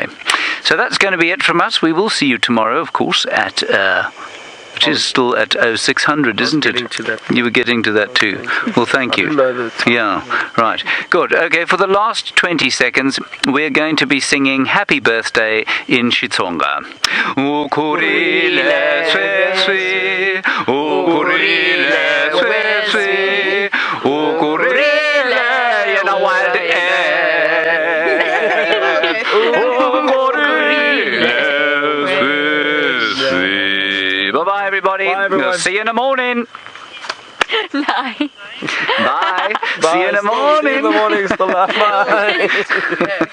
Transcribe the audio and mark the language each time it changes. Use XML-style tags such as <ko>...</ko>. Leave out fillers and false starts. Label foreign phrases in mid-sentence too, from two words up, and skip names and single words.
<en>So that's going to be it from us. We will see you tomorrow, of course, at... which is still at 0600, isn't it? You were getting to that too. Well, thank you. Yeah, right. Good. Okay, for the last 20 seconds, we're going to be singing Happy Birthday in Xitsonga.</en> <ts>Ukurile sweswe, ukurile sweswe, ukurile yena wild</ts> <en>Bye-bye, everybody.</en> <ts>Bye, everyone. We'll see you in the morning. Bye. Bye. See you in the morning. See you in the morning. Bye.</ts>